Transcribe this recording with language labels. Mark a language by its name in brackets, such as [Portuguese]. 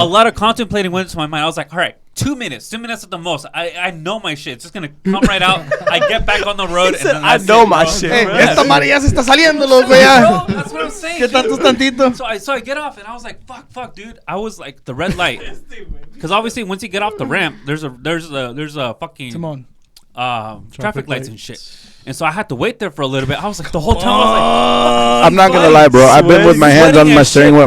[English] A lot of contemplating went into my mind. I was like, all right, 2 minutes at the most. I know my shit. It's just gonna come right out. I get back on the road. And then I know my shit. [Spanish] Esta madre ya se está saliendo, loco, ya. [English] That's what I'm saying. [Spanish] ¿Qué tanto tantito? [English] So I get off and I was like, fuck, dude. I was like the red light, because obviously once you get off the ramp, there's a fucking traffic lights and shit. And so I had to wait there for a little bit. I was like, the whole time I was like, I'm not gonna lie, bro. I've been with my hands on my steering wheel,